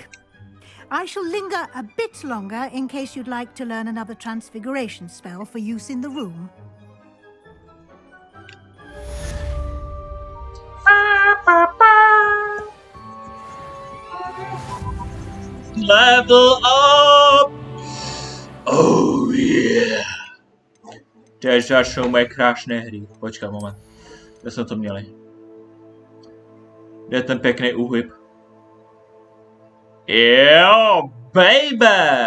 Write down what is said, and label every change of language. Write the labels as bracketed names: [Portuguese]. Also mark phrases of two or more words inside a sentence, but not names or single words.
[English] I shall linger a bit longer in case you'd like to learn another transfiguration spell for use in the room. Level up! Oh yeah! [Czech] Teď začnou moje krásné hry. Počkej, moment. Kde jsme to měli? Kde je ten pěkný úhyb? Jo, baby!